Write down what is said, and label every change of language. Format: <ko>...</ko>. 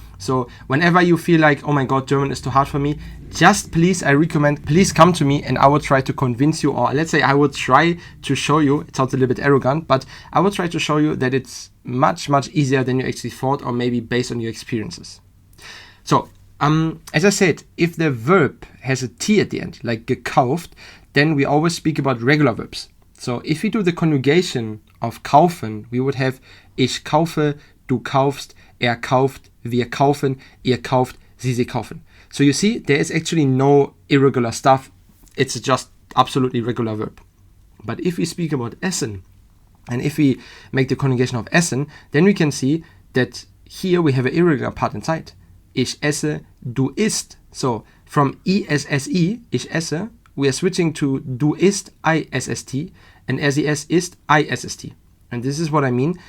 <en>So whenever you feel like, oh my god, German is too hard for me, just please, I recommend, please come to me and I will try to convince you, or let's say I will try to show you, it sounds a little bit arrogant, but I will try to show you that it's much easier than you actually thought, or maybe based on your experiences. So, as I said, if the verb has a T at the end, like gekauft, then we always speak about regular verbs. So if we do the conjugation of kaufen, we would have</en> <de>ich kaufe, du kaufst, er kauft, wir kaufen, ihr kauft, sie kaufen.</de> <en>So you see, there is actually no irregular stuff. It's just absolutely regular verb. But if we speak about essen, and if we make the conjugation of essen, then we can see that here we have an irregular part inside.</en> <de>Ich esse, du isst.</de> <en>So from esse, ich esse, we are switching to du isst, isst, and er sie es isst, isst. And this is what I mean.</en>